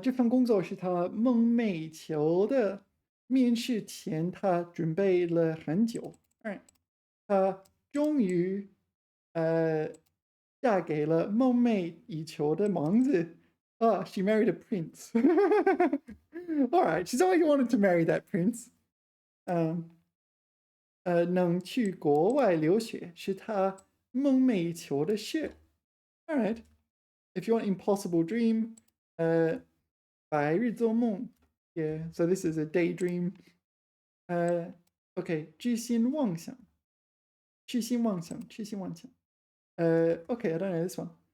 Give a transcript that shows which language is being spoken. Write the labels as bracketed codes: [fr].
[zh] 这份工作是他梦寐以求的。面试前他准备了很久。他终于嫁给了梦寐以求的王子。 [en] Oh, she married a prince. All right, she's always wanted to marry that prince. [zh] 能去国外留学是他梦寐以求的事。 [en] All right. If you want impossible dream, 白日做梦. Yeah, so this is a daydream. [zh] Okay, 痴心妄想.痴心妄想, 痴心妄想. [en] Okay, I don't know this one.